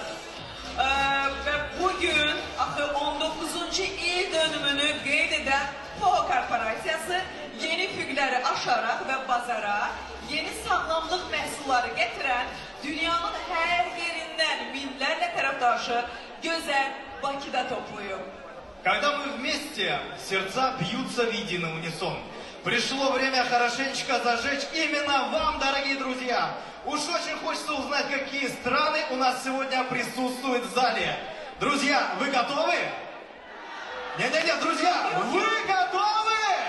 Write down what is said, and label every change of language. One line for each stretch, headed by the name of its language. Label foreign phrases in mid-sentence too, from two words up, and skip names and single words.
Azerbaijani: Və bugün axı 19-cu il dönümünü qeyd edən POHO korporasiyası yeni füqləri aşaraq və bazara yeni sağlamlıq məhsulları gətirən dünyanın hər yerindən minlərlə tərəfdaşı gözəl Bakıda toplayıb.
Russian: Когда мы вместе, сердца бьются в единый унисон. Пришло время хорошенечко зажечь именно вам, дорогие друзья. Уж очень хочется узнать, какие страны у нас сегодня присутствуют в зале. Друзья, вы готовы? Нет, друзья, вы готовы?